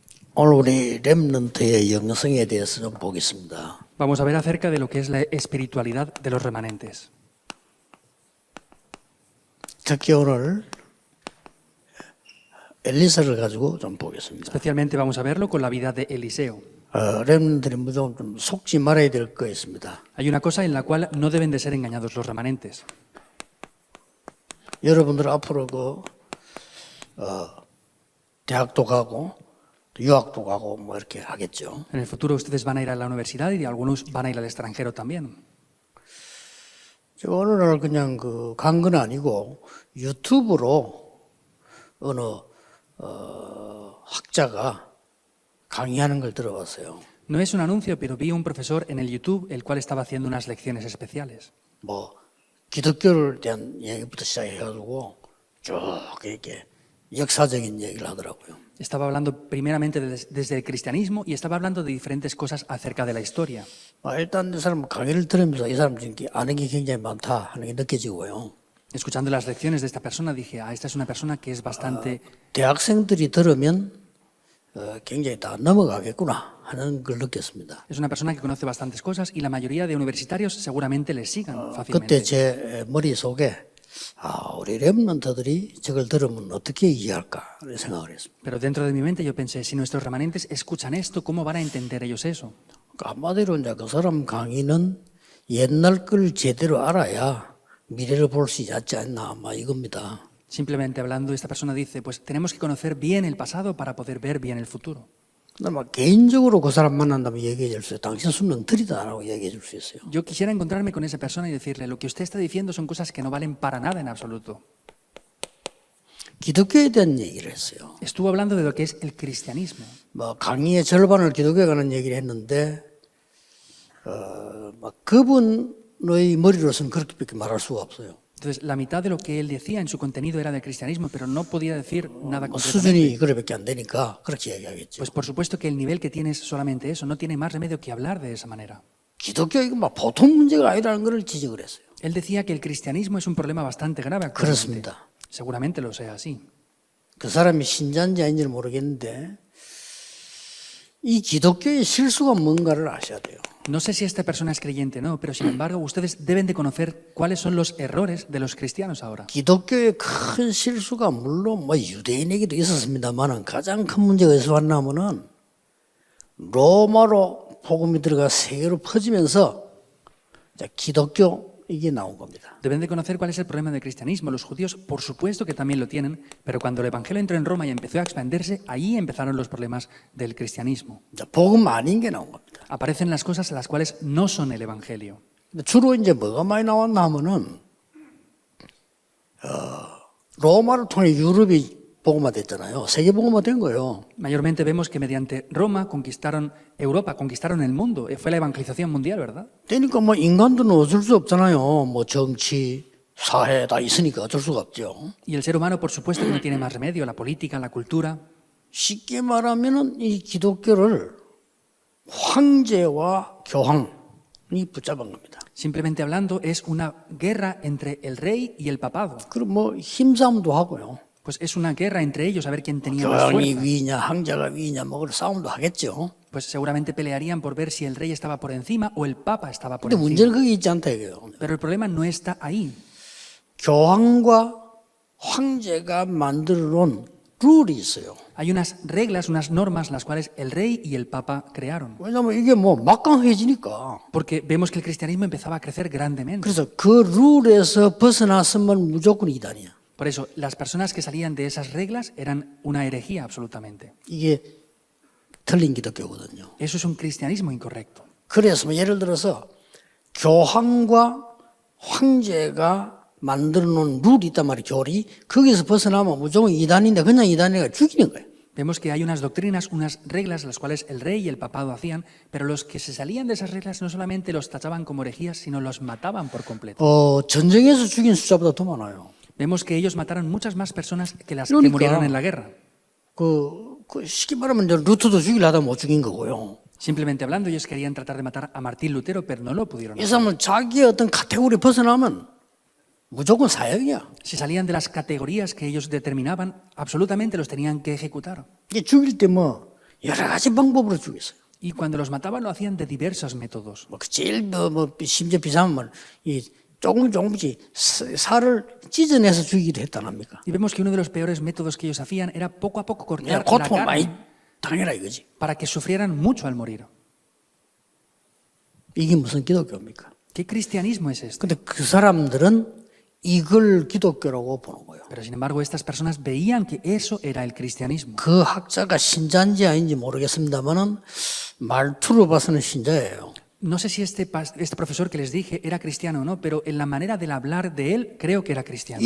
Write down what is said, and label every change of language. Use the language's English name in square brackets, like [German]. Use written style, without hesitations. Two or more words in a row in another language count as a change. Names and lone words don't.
[Korean] 오늘 우리 렘넌트의 영성에 대해서 좀 보겠습니다. [Spanish] Vamos a ver acerca de lo que es la espiritualidad de los remanentes. [Korean] 특히 오늘 엘리사를 가지고 좀 보겠습니다. [Spanish] Especialmente vamos a verlo con la vida de Eliseo. [Korean] 렘넌트들이 무조건 좀 속지 말아야 될 거 있습니다. [Spanish] Hay una cosa en la cual no deben de ser engañados los remanentes. [Korean] 여러분들 앞으로 대학도 가고 유학도 가고 뭐 이렇게 하겠죠. [Spanish] En el futuro ustedes van a ir a la universidad y algunos van a ir al extranjero también. [Korean] 제가 어느 날 그냥 간 건 아니고 유튜브로 어느 학자가 강의하는 걸 들어봤어요. [Spanish] No es un anuncio, pero vi un profesor en el YouTube el cual estaba haciendo unas lecciones especiales. [Korean] 뭐 기독교를 대한 얘기부터 시작해가지고 쭉 이렇게 역사적인 얘기를 하더라고요. [Spanish] Estaba hablando primeramente desde el cristianismo y estaba hablando de diferentes cosas acerca de la historia. [Korean] 일단 이 사람 강의를 들으면서 이 사람 지금 아는 게 굉장히 많다 하는 게 느껴지고요. [Spanish] Escuchando las lecciones de esta persona dije, esta es una persona que es bastante... [Korean] 대학생들이 들으면 굉장히 다 넘어가겠구나 하는 걸 느꼈습니다. [Spanish] Es una persona que conoce bastantes cosas y la mayoría de universitarios seguramente le sigan [Korean] 그때 [Spanish] fácilmente. [Korean] 제 머릿속에 우리 렘넌트들이 저걸 들으면 어떻게 이해할까 생각을 했습니다. [Spanish] Pero dentro de mi mente yo pensé, si nuestros remanentes escuchan esto, ¿cómo van a entender ellos eso? [Korean] 한마디로 이제 그 사람 강의는 옛날 걸 제대로 알아야 미래를 볼 수 있지 않나 막 이겁니다. [Spanish] Simplemente hablando, esta persona dice, pues tenemos que conocer bien el pasado para poder ver bien el futuro. [Korean] 근데 막 개인적으로 그 사람 만난다면 얘기해 줄 수 있어요. 당신 수능 들이다라고 얘기해 줄 수 있어요. [Spanish] Yo quisiera encontrarme con esa persona y decirle, lo que usted está diciendo son cosas que no valen para nada en absoluto. [Korean] 기독교에 대한 얘기를 했어요. [Spanish] Estuvo hablando de lo que es el cristianismo. [Korean] 뭐 강의의 절반을 기독교에 관한 얘기를 했는데 막 그분의 머리로서는 그렇게밖에 말할 수가 없어요. [Spanish] Entonces, la mitad de lo que él decía en su contenido era del cristianismo, pero no podía decir nada concretamente. [Korean] 수준이 그래밖에 안 되니까 그렇게 얘기하겠죠. [Spanish] Pues por supuesto que el nivel que tiene es solamente eso, no tiene más remedio que hablar de esa manera. [Korean] 기독교 이거 막 보통 문제가 아니라는 걸 지적을 했어요. [Spanish] Él decía que el cristianismo es un problema bastante grave actualmente. [Korean] 그렇습니다. [Spanish] Seguramente lo sea así. [Korean] 그 사람이 신자인지 아닌지는 모르겠는데 이 기독교의 실수가 뭔가를 아셔야 돼요. [Spanish] No sé si esta persona es creyente o no, pero sin embargo ustedes deben de conocer cuáles son los errores de los cristianos ahora. [Korean] 기독교의 큰 실수가 물론 뭐 유대인에게도 있었습니다만은 가장 큰 문제가 어디서 왔냐면은 로마로 복음이 들어가 세계로 퍼지면서 기독교 이게 나온 겁니다. [Spanish] Deben de conocer cuál es el problema del cristianismo. Los judíos, por supuesto que también lo tienen, pero cuando el evangelio entró en Roma y empezó a expandirse, ahí empezaron los problemas del cristianismo. [Korean] 복음 아닌 게 나온 겁니다. [Spanish] Aparecen las cosas las cuales no son el evangelio. [Korean] 주로 이제 뭐가 많이 나왔나 하면은 로마를 통해 유럽이 복음화됐잖아요. 세계 복음화된 거예요. [Spanish] Mayormente vemos que mediante Roma conquistaron Europa, conquistaron el mundo. Fue la evangelización mundial, ¿verdad? [Korean] 그러니까 뭐 인간들은 어쩔 수 없잖아요. 뭐 정치, 사회 다 있으니까 어쩔 수가 없죠. [Spanish] Y el ser humano, por supuesto, que no tiene más remedio. La política, la cultura. [Korean] 쉽게 말하면은 이 기독교를 황제와 교황이 붙잡은 겁니다. [Spanish] Simplemente hablando, es una guerra entre el rey y el papado. [Korean] 그럼 뭐 힘싸움도 하고요. [Spanish] Pues es una guerra entre ellos a ver quién tenía más [Korean] 교황이 [Spanish] fuerza. [Korean] 위냐, 황제가 위냐, 뭐 그런 싸움도 하겠죠. [Spanish] Pues seguramente pelearían por ver si el rey estaba por encima o el papa estaba por [Korean] 근데 [Spanish] encima. [Korean] 문제는 그게 있지 않다 이거예요. [Spanish] Pero el problema no está ahí. [Korean] 교황과 황제가 만들어 놓은 룰이 있어요. [Spanish] Hay unas reglas, unas normas las cuales el rey y el papa crearon. [Korean] 왜냐하면 이게 뭐 막강해지니까. [Spanish] Porque vemos que el cristianismo empezaba a crecer grandemente. [Korean] 그래서 그 룰에서 벗어났으면 무조건 이단이야. [Spanish] Por eso, las personas que salían de esas reglas eran una herejía absolutamente. [Korean] 이게 틀린 기독교거든요. [Spanish] Eso es un cristianismo incorrecto. [Korean] 그래서 뭐 예를 들어서 교황과 황제가 만들어 놓은 룰이 있단 말이에요. 교리. 거기서 벗어나면 무조건 이단인데 그냥 이단이가 죽이는 거예요. [Spanish] Vemos que hay unas doctrinas, unas reglas las cuales el rey y el papado hacían, pero los que se salían de esas reglas no solamente los tachaban como herejías, sino los mataban por completo. [Korean] 전쟁에서 죽인 숫자보다 더 많아요. [Spanish] Vemos que ellos mataron muchas más personas que las que [Korean] 그러니까. [Spanish] murieron en la guerra. [Korean] 쉽게 말하면 이제 루터도 죽이려다 못 죽인 거고요. [Spanish] Simplemente hablando, ellos querían tratar de matar a Martín Lutero, pero no lo pudieron [Korean] 이 [Spanish] hacer. [Korean] 사람은 자기의 어떤 카테고리 벗어나면 무조건 사형이야. [Spanish] Si salían de las categorías que ellos determinaban, absolutamente los tenían que ejecutar. [Korean] 이게 죽일 때 뭐 여러 가지 방법으로 죽였어요. [Spanish] Y cuando los mataban lo hacían de diversos métodos. [Korean] 뭐 제일 심지어 비상하면 이 조금씩 살을 찢어내서 죽이기도 했다랍니까? [Spanish] Y vemos que uno de los peores métodos que ellos hacían era poco a poco cortar la [Korean] 고통을 많이 [Spanish] carne [Korean] 당해라 이거지. [Spanish] para que sufrieran mucho al morir. [Korean] 이게 무슨 기독교입니까? [Spanish] ¿Qué cristianismo es este? [Korean] 근데 그 사람들은 이걸 기독교라고 보는 거예요. [Spanish] Pero sin embargo, estas personas veían que eso era el cristianismo. [Korean] 그 학자가 신자인지 아닌지 모르겠습니다만은 말투로 봐서는 신자예요. [Spanish] No sé si este profesor que les dije era cristiano o no, pero en la manera de hablar de él creo que era cristiano.